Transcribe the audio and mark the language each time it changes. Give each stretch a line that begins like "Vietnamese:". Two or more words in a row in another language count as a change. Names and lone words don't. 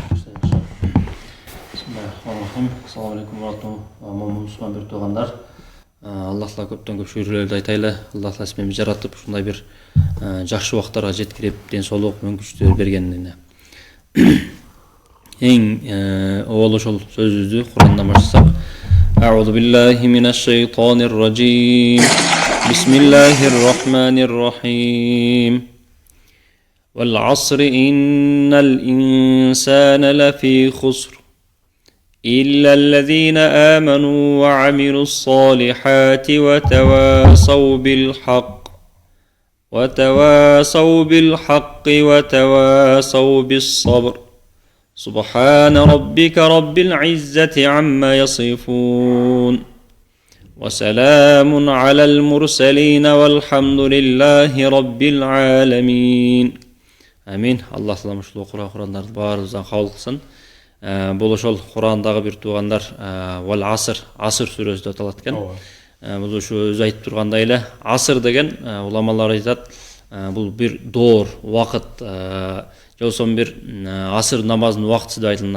Arabic: بسم الله الرحمن الرحيم. السلام عليكم
Kyrgyz: момун мусулман бир туугандар. Аллах Таала көптөн көп шүгүрлөрдү айтайлы. Аллах Таала биз жаратып, ушундай бир жакшы убактарга жеткирип, ден соолук, мүмкүнчүлүктөр бергенине. Эң обол ошол сөзүбүздү Курандан баштасак.
Arabic: أعوذ بالله من الشيطان الرجيم. بسم الله الرحمن الرحيم. والعصر إن الإنسان لفي خسر إلا الذين آمنوا وعملوا الصالحات وتواصوا بالحق وتواصوا بالصبر. سبحان ربك رب العزة عما يصفون. وسلام على المرسلين والحمد لله رب العالمين.
Kyrgyz: Амин. Аллах Таала ушул Курандарды баарыбыздан кабыл кылсын. Бул ошол Курандагы бир туугандар
Arabic: والعصر,
Kyrgyz: Аср сүрөсү деп аталат экен. Бул ушу өзү айтып тургандай эле, Аср деген уламалар айтат, бул бир доор, убакыт, же болбосо бир аср намазынын убактысы деп айтылат.